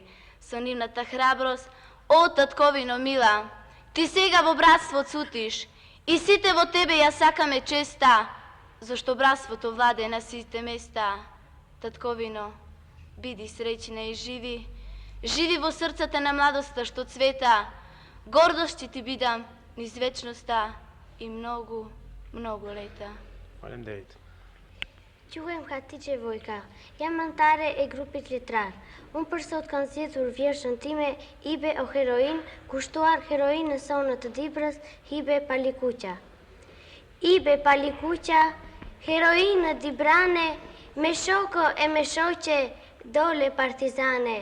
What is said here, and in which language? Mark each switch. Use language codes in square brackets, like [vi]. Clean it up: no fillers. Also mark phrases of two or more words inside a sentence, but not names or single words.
[mk] Со нивната храброст, о татковино мила, ти сега во братство цутиш и сите во тебе ја сакаме честа, зашто братството владе на сите места. Татковино, биди среќна и живи, живи во срцата на младоста што цвета, гордост ќе ти бидам низ вечноста и многу, многу лета. [sq] Faleminderit. Quhem Hatice Vojka, jam antare e grupit letrar. Unë për sot kanë zgjedhur vjeshtën time Ibe o heroin, kushtuar heroinën sonë të Dibrës, Ibe Palikuqa. Ibe Palikuqa, heroinë Dibrane, me shoko e me shoqe dole partizane.